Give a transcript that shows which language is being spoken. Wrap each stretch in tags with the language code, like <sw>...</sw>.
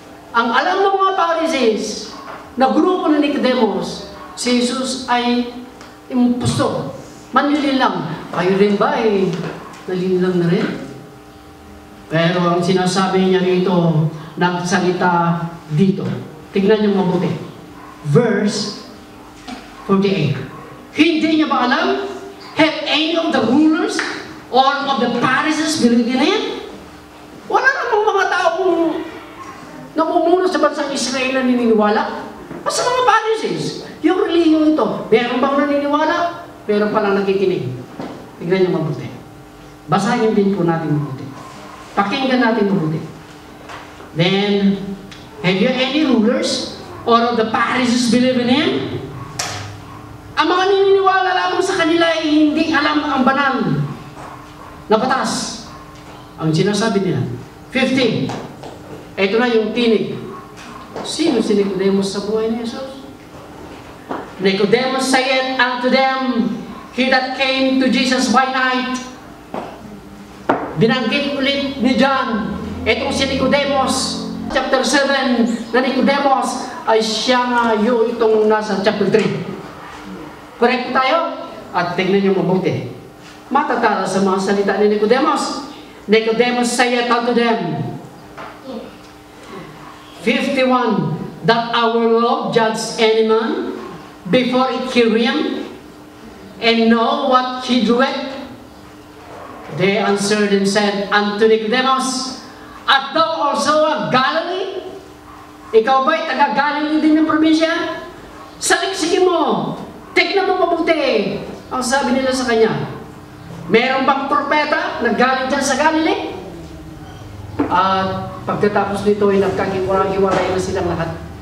<tl>Ang alam ng mga Pharisees na grupo ni Nicodemus, si Jesus ay impostor, manlililang. Kayo rin ba ay nalililang na rin? Pero ang sinasabi niya rito, nagsalita dito. Tignan niyo mabuti. Verse 48. Hindi niya ba alam?</tl> <en>Have any of the rulers or of the Pharisees believed in Him?</en> <tl>Wala namang mga taong namumuno sa bansang Israel na naniniwala. Basta mga Pharisees, yung relihiyon ito, meron bang naniniwala? Meron palang nakikinig. Tignan niyo mabuti. Basahin din po natin mabuti. Pakinggan natin mabuti.</tl> <en>Then, have you any rulers or of the Pharisees believe in Him?</en> <tl>Ang mga naniniwala lamang sa kanila ay hindi alam ang banal na batas. Ang sinasabi nila. 15. Ito na yung tinig. Sino si Nicodemus sa buhay ni Jesus?</tl> <en>Nicodemus said unto them, he that came to Jesus by night.</en> <tl>Binanggit ulit ni John, itong si Nicodemus, chapter 7, na Nicodemus ay siya nga yung itong nasa chapter 3. Correct tayo? At tignan niyo mabuti. Matatara sa mga salita ni Nicodemus.</tl> <en>Nicodemus said unto them, 51, that our Lord judge any man before it hear him, and know what he doeth? They answered and said unto Nicodemus, art thou also of Galilee?</en> <tl>Ikaw ba'y taga-Galilee din ng probinsya? Saliksikin mo, tignan mo mabuti. Ang sabi nila sa kanya, meron bang propeta na galing dyan sa Galilee? At pagkatapos nito ay nagkakiwalay na silang lahat.</tl>